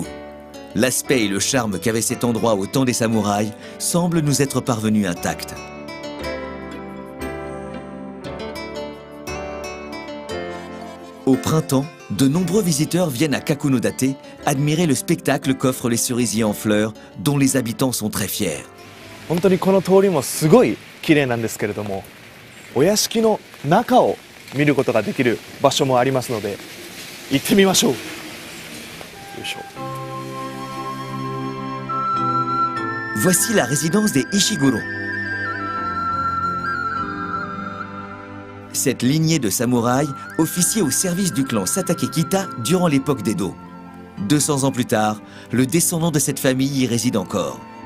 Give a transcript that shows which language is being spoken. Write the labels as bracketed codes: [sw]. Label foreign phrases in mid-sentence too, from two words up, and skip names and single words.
[fr] L'aspect et le charme qu'avait cet endroit au temps des samouraïs semblent nous être parvenus intacts. Au printemps, de nombreux visiteurs viennent à Kakunodate admirer le spectacle qu'offrent les cerisiers en fleurs, dont les habitants sont très fiers. [ja] 本当にこの通りもすごい綺麗なんですけれども、お屋敷の中を見ることができる場所もありますので、行ってみましょう。よいしょ。 [fr] Voici la résidence des Ishiguro. Cette lignée de samouraïs officiait au service du clan Satake-kita durant l'époque d'Edo. 200 ans plus tard, le descendant de cette famille y réside encore.